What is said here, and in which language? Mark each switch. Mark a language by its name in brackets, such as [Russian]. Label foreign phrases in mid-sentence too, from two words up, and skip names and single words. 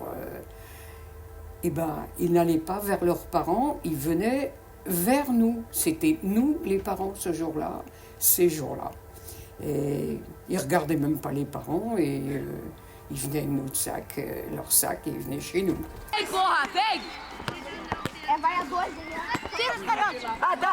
[French] ils n'allaient pas vers leurs parents, ils venaient vers nous. C'était nous les parents ce jour-là, ces jours-là. Et ils ne regardaient même pas les parents et ils venaient avec notre sac, leur sac, et ils venaient chez nous. [Portuguese] Ei, porra, vem! Vai a dois. Tira os garotos. Ah, tá.